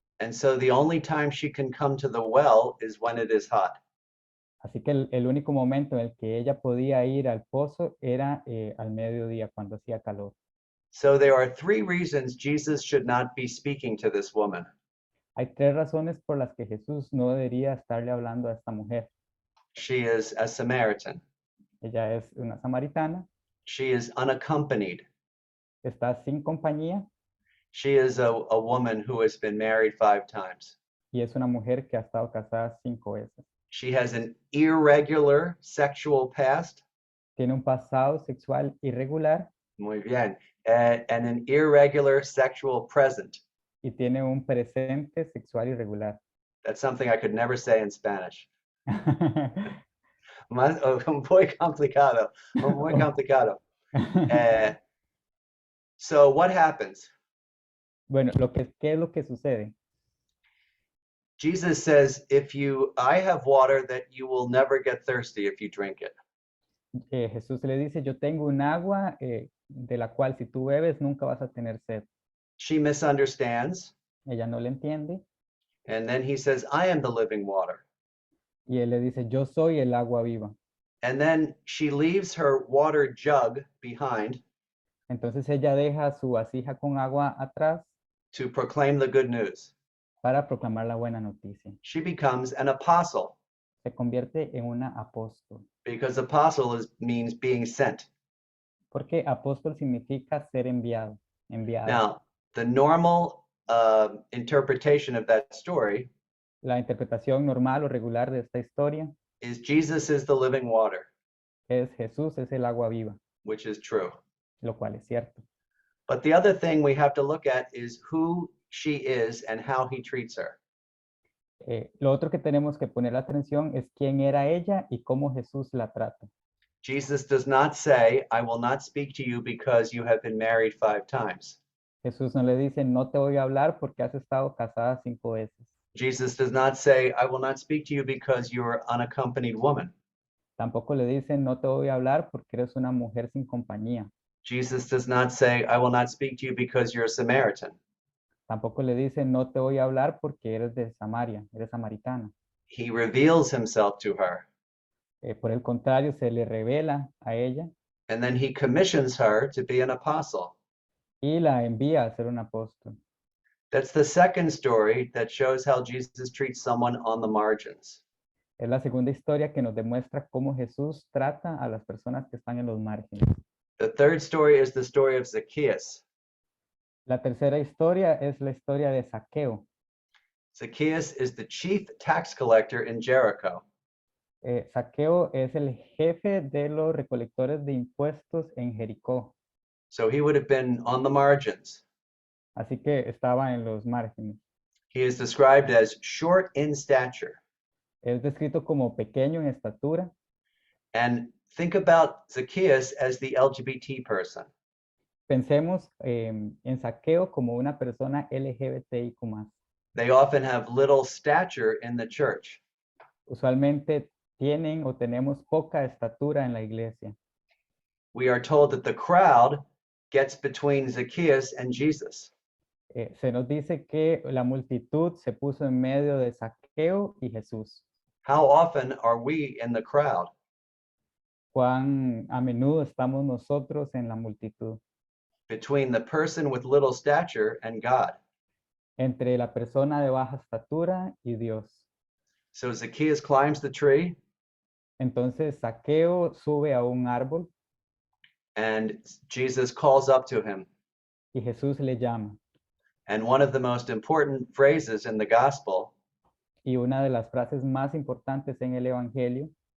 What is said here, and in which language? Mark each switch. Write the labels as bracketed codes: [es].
[en] And so the only time she can come to the well is when it is hot. [es] así que el único momento en el que ella podía ir al pozo era al mediodía, cuando hacía calor. [en] So there are 3 reasons Jesus should not be speaking to this woman. [es] Hay 3 razones por las que Jesús no debería estarle hablando a esta mujer. [en] She is a Samaritan. [es] Ella es una samaritana, [en] She is unaccompanied. [es] está sin compañía [en] She is a woman who has been married 5 times. [es] y es una mujer que ha estado casada 5 veces. [en] She has an irregular sexual past. [es] Tiene un pasado sexual irregular Muy bien. [en] And an irregular sexual present. [es] y tiene un presente sexual irregular. [en] That's something I could never say in Spanish. [es] Muy complicado. Muy complicado. [en] So what happens? [es] Bueno, ¿qué es lo que sucede? [en] Jesus says, I have water that you will never get thirsty if you drink it. [es] Jesús le dice, yo tengo un agua de la cual si tú bebes nunca vas a tener sed. [en] She misunderstands. [es] Ella no le entiende [en] And then he says, I am the living water. [es] y él le dice, yo soy el agua viva. [en] And then she leaves her water jug behind [es] Entonces ella deja su vasija con agua atrás [en] to proclaim the good news. [es] para proclamar la buena noticia. [en] She becomes an apostle [es] Se convierte en una apóstol. [en] because apostle means being sent. [es] Porque apóstol significa ser enviado, enviada. [en] Now, the normal interpretation of that story [es] La interpretación normal o regular de esta historia [en] is Jesus is the living water, [es] es Jesús es el agua viva, [en] which is true. [es] lo cual es cierto. [en] But the other thing we have to look at is who she is and how he treats her. [es] Lo otro que tenemos que poner atención es quién era ella y cómo Jesús la trata. [en] Jesus does not say, I will not speak to you because you have been married 5 times. [es] Jesús no le dice, no te voy a hablar porque has estado casada 5 veces. [en] Jesus does not say, I will not speak to you because you're an unaccompanied woman. [es] Tampoco le dice, no te voy a hablar porque eres una mujer sin compañía. [en] Jesus does not say, I will not speak to you because you're a Samaritan. [es] Tampoco le dice, no te voy a hablar porque eres de Samaria, eres samaritana. [en] He reveals himself to her, [es] Por el contrario, se le revela a ella [en] and then he commissions her to be an apostle. [es] y la envía a ser un apóstol. [en] That's the second story that shows how Jesus treats someone on the margins. [es] Es la segunda historia que nos demuestra cómo Jesús trata a las personas que están en los márgenes. [en] The third story is the story of Zacchaeus. [es] La tercera historia es la historia de Zaqueo. [en] Zacchaeus is the chief tax collector in Jericho. [es] Zaqueo es el jefe de los recolectores de impuestos en Jericó. [en] So he would have been on the margins. [es] Así que estaba en los márgenes. [en] He is described as short in stature. [es] Es descrito como pequeño en estatura. [en] And think about Zacchaeus as the LGBT person. [es] Pensemos en Zaqueo como una persona LGBTIQ+. [en] They often have little stature in the church. [es] Usualmente tienen o tenemos poca estatura en la iglesia. [en] We are told that the crowd gets between Zacchaeus and Jesus. [es] Se nos dice que la multitud se puso en medio de Zaqueo y Jesús. [en] How often are we in the crowd? [es] Cuán a menudo estamos nosotros en la multitud. [en] between the person with little stature and God. [es] entre la persona de baja estatura y Dios. [en] So Zacchaeus climbs the tree, [es] Entonces Zaqueo sube a un árbol [en] and Jesus calls up to him. [es] y Jesús le llama. [en] And one of the most important phrases in the gospel, [es] Y una de las frases más importantes en el Evangelio,